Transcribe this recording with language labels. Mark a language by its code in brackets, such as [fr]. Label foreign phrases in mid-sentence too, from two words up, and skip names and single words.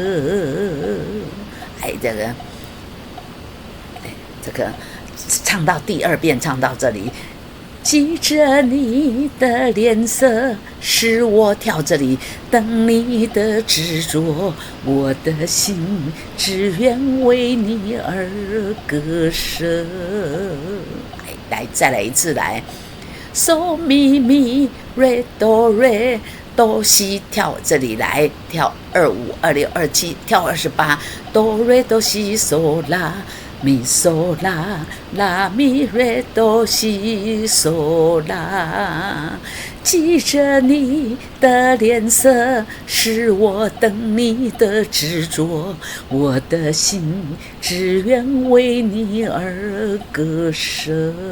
[zh] 哎，这个唱到第二遍，唱到这里，记着你的脸色，是我跳这里等你的执着，我的心只愿为你而割舍。来，再来一次，来 ，so mi mi re do re do si，跳这里来，跳25、26、27，跳 28，do re do si so la。咪嗦啦啦咪瑞哆西嗦啦，记着你的脸色，是我等你的执着，我的心只愿为你而割舍。